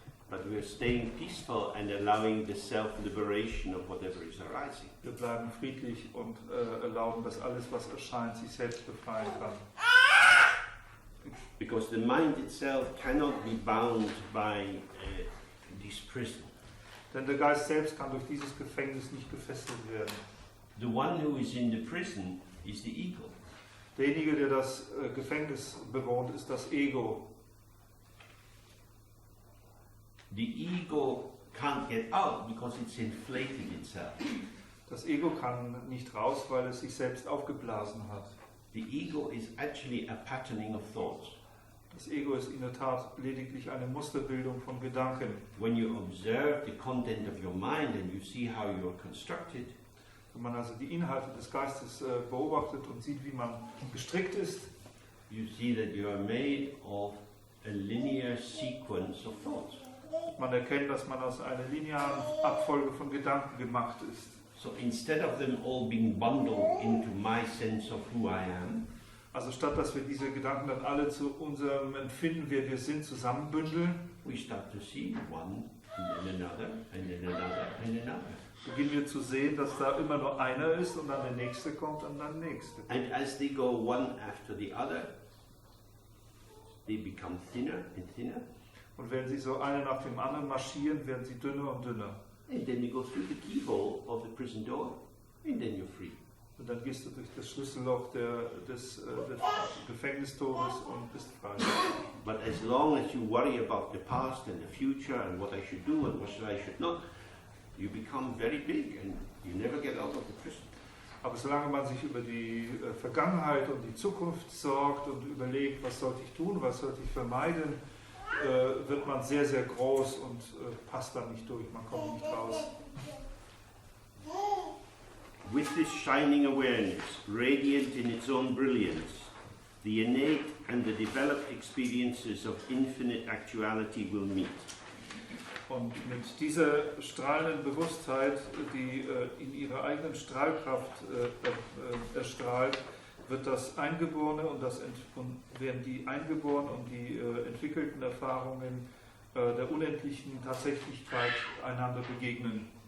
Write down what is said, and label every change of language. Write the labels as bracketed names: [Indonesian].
[English] But we're staying peaceful and allowing the self-liberation of whatever is arising. [German] Wir bleiben friedlich und erlauben, dass alles, was erscheint, sich selbst befreien kann. [English] Because the mind itself cannot be bound by this prison. [German] Denn der Geist selbst kann durch dieses Gefängnis nicht gefesselt werden. [English] The one who is in the prison is the ego. [German] Derjenige, der das Gefängnis bewohnt, ist das Ego. [English] The ego can't get out because it's inflated itself. [German] Das Ego kann nicht raus, weil es sich selbst aufgeblasen hat. [English] The ego is actually a patterning of thoughts. [German] Das Ego ist in der Tat lediglich eine Musterbildung von Gedanken. [English] When you observe the content of your mind and you see how you are constructed, [German] Wenn man also die Inhalte des Geistes beobachtet und sieht, wie man gestrickt ist, [English] you see that you are made of a linear sequence of thoughts. [German] man erkennt, dass man aus einer linearen Abfolge von Gedanken gemacht ist. [English] So instead of them all being bundled into my sense of who I am, [German] Also statt dass wir diese Gedanken dann alle zu unserem Empfinden, wer wir sind, zusammenbündeln, [English] we start to see one and then another and then another and another. [German] beginnen wir zu sehen, dass da immer nur einer ist und dann der nächste kommt und dann der nächste. [English] And as they go one after the other, they become thinner and thinner. [German] Und wenn sie so einer nach dem anderen marschieren, werden sie dünner und dünner. [English] And then you go through the keyhole of the prison door, and then you're free. [German] Und dann gehst du durch das Schlüsselloch des Gefängnistores und bist frei. [English] But as long as you worry about the past and the future and what I should do and what I should not, you become very big and you never get out of the prison. [German] Aber solange man sich über die Vergangenheit und die Zukunft sorgt und überlegt, was sollte ich tun, was sollte ich vermeiden, wird man sehr, sehr groß und passt dann nicht durch, man kommt nicht raus. [English] With this shining awareness, radiant in its own brilliance, the innate and the developed experiences of infinite actuality will meet. [German] Und mit dieser strahlenden Bewusstheit, die in ihrer eigenen Strahlkraft erstrahlt, wird das Eingeborene und werden die Eingeborenen und die entwickelten Erfahrungen der unendlichen Tatsächlichkeit einander begegnen.